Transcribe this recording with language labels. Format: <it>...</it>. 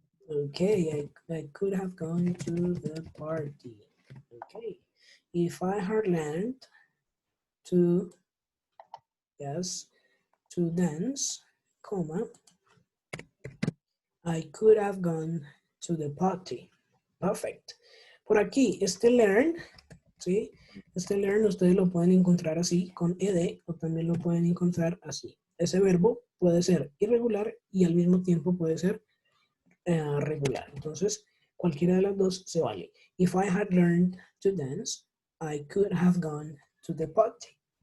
<en>Okay, I could have gone to the party. Okay. If I had learned to, yes, to dance, comma, I could have gone to the party.</en> <es>Perfect. Por aquí, este learn, ¿sí? Este learn ustedes lo pueden encontrar así, con ed, o también lo pueden encontrar así. Ese verbo puede ser irregular y al mismo tiempo puede ser regular. Entonces, cualquiera de las dos se vale.</es> <en>If I had learned to dance, I could have gone to the party.</en>